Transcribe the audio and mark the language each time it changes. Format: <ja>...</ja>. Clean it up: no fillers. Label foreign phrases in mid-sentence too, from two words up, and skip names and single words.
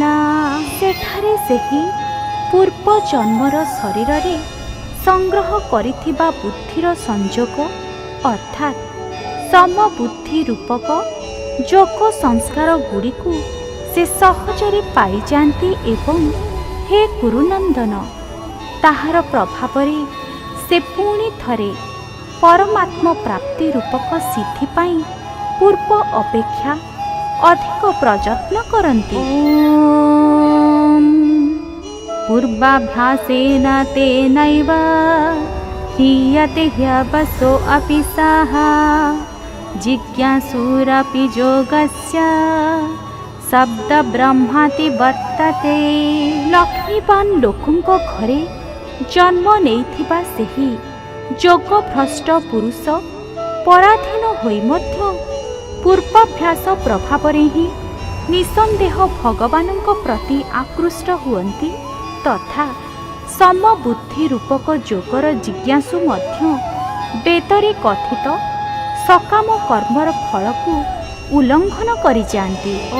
<or>ସେଠାରେ ସେହି ପୂର୍ବ ଜନ୍ମର ଶରୀରରେ ସଂଗ୍ରହ କରିଥିବା ବୁଦ୍ଧିର ସଂଯୋଗ ଅର୍ଥାତ୍ ସମବୁଦ୍ଧି ରୂପକ ଯୋଗ ସଂସ୍କାର ଗୁଡ଼ିକୁ ସେ ସହଜରେ ପାଇଯାଆନ୍ତି ଏବଂ ହେ କୁରୁନନ୍ଦନ, ତାହାର ପ୍ରଭାବରେ ସେ ପୁଣି ଥରେ ପରମାତ୍ମ ପ୍ରାପ୍ତି ରୂପକ ସିଦ୍ଧି ପାଇଁ ପୂର୍ବ ଅପେକ୍ଷା ଅଧିକ ପ୍ରଯତ୍ନ କରନ୍ତି।</or> <sa>ପୂର୍ବାଭ୍ୟାସେନ ତେନୈବ ह्रियते ह्यवसो अपि सः जिज्ञासुरपि योगस्य शब्द ब्रह्माति वर्तते।</sa> <or>लक्ष्मीवान लोकଙ୍କ ଘରେ ଜନ୍ମ ନେଇଥିବା ସେହି ଯୋଗଭ୍ରଷ୍ଟ ପୁରୁଷ ପରାଧୀନ ହୋଇ ମଧ୍ୟ ପୂର୍ବାଭ୍ୟାସ ପ୍ରଭାବରେ ହିଁ ନିଃସନ୍ଦେହ ଭଗବାନଙ୍କ ପ୍ରତି ଆକୃଷ୍ଟ ହୁଅନ୍ତି ତଥା ସମବୁଦ୍ଧି ରୂପକ ଯୋଗର ଜିଜ୍ଞାସୁ ମଧ୍ୟ ବେଦରେ କଥିତ ସକାମ କର୍ମର ଫଳକୁ ଉଲ୍ଲଙ୍ଘନ କରିଯାଆନ୍ତି।</or>